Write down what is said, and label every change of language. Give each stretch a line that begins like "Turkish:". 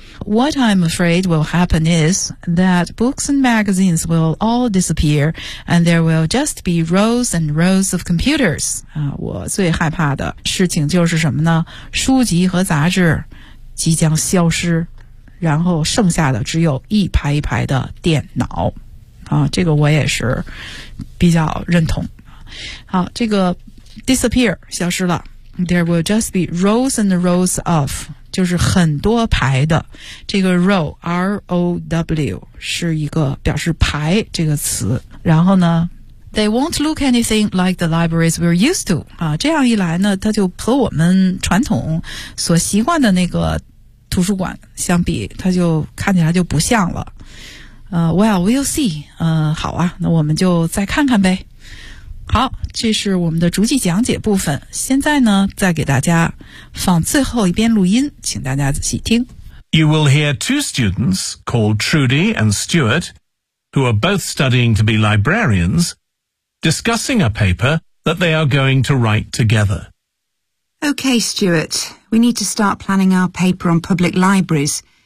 English: What I'm afraid will happen is that books and magazines will all disappear and there will just be rows and rows of computers.
Chinese: 我最害怕的事情就是什么呢？书籍和杂志即将消失，然后剩下的只有一排一排的电脑。这个我也是比较认同。好，这个 disappear, 消失了。
English: There will just be rows and rows of,
Chinese: 就是很多排的，这个 row, R-O-W, 是一个表示排这个词。然后呢 ,
English: they won't look anything like the libraries we're used to,
Chinese: 这样一来呢它就和我们传统所习惯的那个图书馆相比它就看起来就不像了。
English: Well, we'll see,
Chinese: 好啊，那我们就再看看呗。好，这是我们的逐句讲解部分。现在呢，再给大家放最后一遍录音，请大家仔细听。
English: You will hear two students called Trudy and Stuart, who are both studying to be librarians, discussing a paper that they are going to write together. Okay, Stuart, we need to start planning our paper on public libraries.